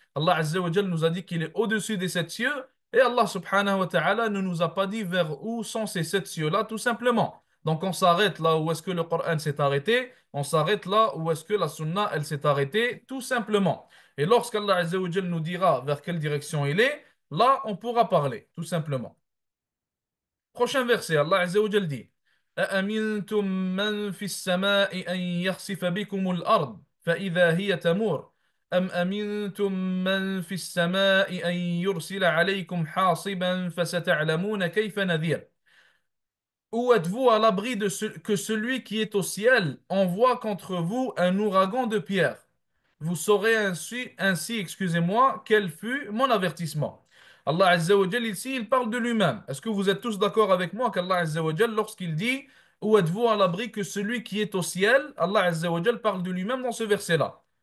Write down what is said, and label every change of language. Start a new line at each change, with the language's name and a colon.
French: Allah Azza wa Jal nous a dit qu'il est au-dessus des sept cieux. Et Allah subhanahu wa ta'ala ne nous a pas dit vers où sont ces sept cieux-là, tout simplement. Donc on s'arrête là où est-ce que le Coran s'est arrêté, on s'arrête là où est-ce que la Sunna, elle s'est arrêtée, tout simplement. Et lorsqu'Allah Azza wa Jal nous dira vers quelle direction il est, là, on pourra parler, tout simplement. Prochain verset, Allah Azza wa Jal dit
Arabic: أأمنتم من في السماء أن يخسف بكم الأرض فإذا هي تمور أم أمنتم من في السماء أن يرسل عليكم حاصبا فستعلمون كيف نذير.
French: Ou êtes-vous à l'abri de que celui qui est au ciel envoie contre vous un ouragan de pierre? Vous saurez ainsi, excusez-moi, quel fut mon avertissement. Allah Azza wa Jal ici, il parle de lui-même. Est-ce que vous êtes tous d'accord avec moi qu'Allah Azza wa Jal, lorsqu'il dit où êtes-vous à l'abri que celui qui est au ciel, Allah Azza wa Jal parle de lui-même dans ce verset-là.